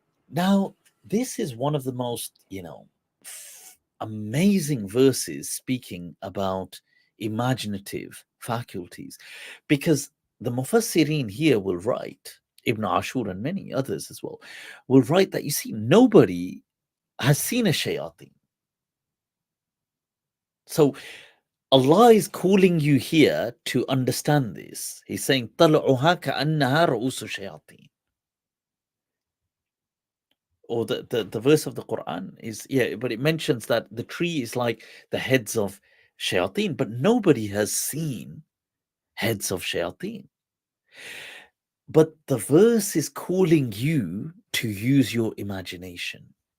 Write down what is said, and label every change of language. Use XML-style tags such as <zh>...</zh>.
<en>Now, this is one of the most, amazing verses speaking about imaginative faculties, because the Mufassirin here will write, Ibn Ashur and many others as well, will write that you see, nobody has seen a shayateen. So Allah is calling you here to understand this.</en> <ar>He's saying, طَلْعُهَا كَأَنَّهَا رُؤُوسُ الشَّيَاطِينِ.</ar> <en>Or the verse of the Quran is, but it mentions that the tree is like the heads of shayateen, but nobody has seen heads of shayateen. But the verse is calling you to use your imagination.</en>